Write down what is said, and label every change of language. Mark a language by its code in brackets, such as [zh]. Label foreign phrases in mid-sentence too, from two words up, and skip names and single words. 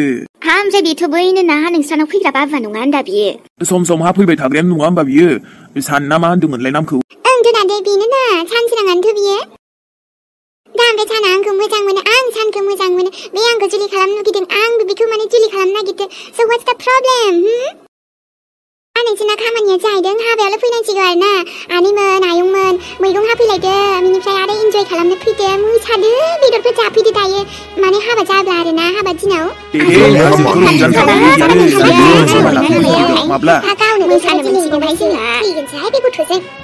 [brx] ओमफ्राय बेथ' बैनो ना नोंस्रानाव फैग्रा बाबुवा नङा होनदा बियो सम सम हा फैबाय थाग्रायानो नङा होमबा बियो सान ना मा होनदोंमोनलाय नामखौ ओं दोनादे बेनो ना सानसोराङानोथ' बियो दा ओमफ्राय साना आंखौ मोजां मोनो आं सानखौ मोजां मोनो बे आंखौ जुलि खालामनो लुगैदों आंबो बेखौ माने जुलि खालामनो नागिरदों स' [en] what's the problem [brx] नोंसोरना खामानिया जाहैदों हाबायावल' फैनांसिगौ आरो ना आनैमोन आयंमोन मैगं हाफैलायदो बिनिफ्राय आरो इन्जय खालामनो फैदो मोसादो बेदरफोर जाफैदो दायो माने हाबा जाब्ला आरो ना हाबा दिनाव गावनो मोसानो मोनसिगोनहाय जोंहा फैगोनसोहाय बे गथ'जों